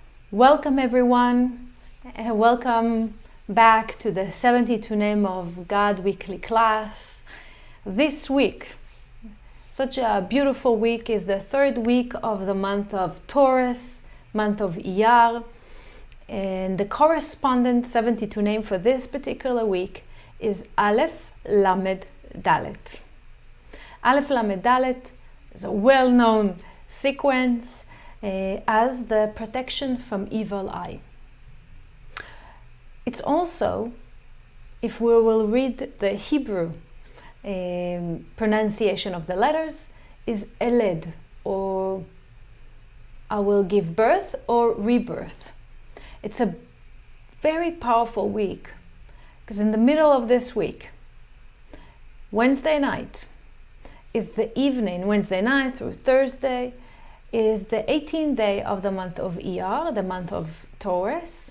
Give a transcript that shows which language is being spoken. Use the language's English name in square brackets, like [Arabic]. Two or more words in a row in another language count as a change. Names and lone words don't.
[English] Welcome everyone, and welcome back to the 72 Name of God weekly class. This week, such a beautiful week, is the third week of the month of Taurus, month of Iyar, and the correspondent 72 name for this particular week is א.ל.ד. א.ל.ד is a well-known sequence as the protection from evil eye. It's also, if we will read the Hebrew pronunciation of the letters, is א.ל.ד, or I will give birth or rebirth. It's a very powerful week because in the middle of this week, Wednesday night, is the evening, Wednesday night through Thursday, is the 18th day of the month of Iyar, the month of Taurus.